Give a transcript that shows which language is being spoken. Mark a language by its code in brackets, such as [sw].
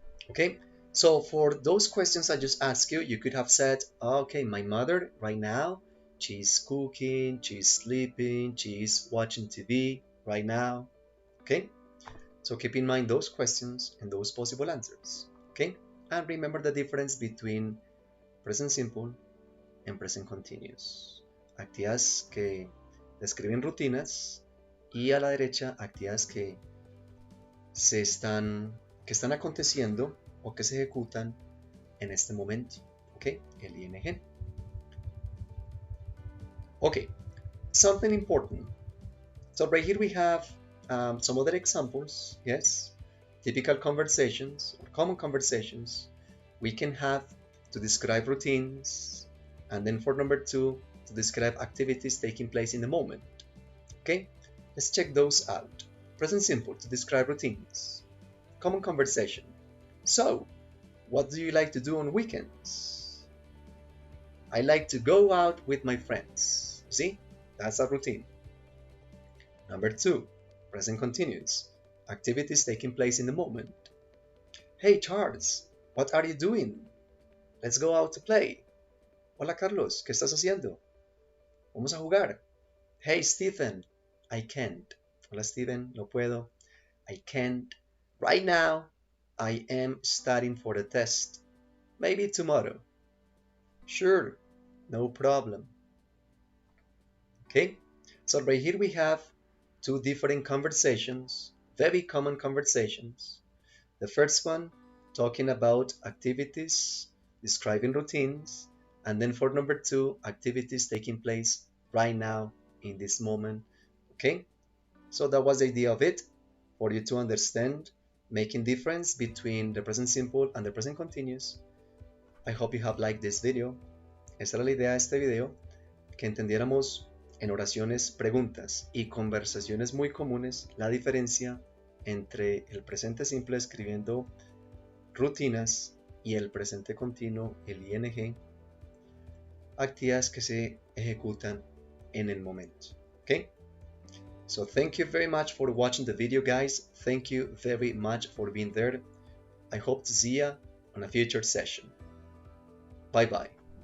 [en] Okay, so for those questions I just asked you, you could have said, okay, my mother right now, she's cooking, she's sleeping, she's watching TV right now. Okay, so keep in mind those questions and those possible answers. Okay, and remember the difference between present simple and present continuous. [es] Actividades que describen rutinas y a la derecha actividades que están aconteciendo o que se ejecutan en este momento. Okay, el ing. [en] Okay, something important. So right here we have some other examples. Yes, typical conversations or common conversations we can have to describe routines, and then for number 2, to describe activities taking place in the moment. Okay, let's check those out. Present simple, to describe routines. Common conversation. So, what do you like to do on weekends? I like to go out with my friends. See, that's a routine. Number 2, present continuous. Activities taking place in the moment. Hey Charles, what are you doing? Let's go out to play. [es] Hola Carlos, ¿qué estás haciendo? Vamos a jugar. [en] Hey Stephen, I can't. [es] Hola Stephen, no puedo. [en] I can't. Right now, I am studying for the test. Maybe tomorrow. Sure, no problem. Okay, so right here we have 2 different conversations, very common conversations. The first one, talking about activities, describing routines, and then for number 2, activities taking place right now in this moment. Okay, so that was the idea of it, for you to understand, making difference between the present simple and the present continuous. I hope you have liked this video. [es] Esta era la idea de este video, que entendiéramos en oraciones, preguntas y conversaciones muy comunes la diferencia entre el presente simple escribiendo rutinas y el presente continuo, el ing, actividades que se ejecutan en el momento. [en] Okay? So thank you very much for watching the video, guys. Thank you very much for being there. I hope to see you on a future session. Bye bye.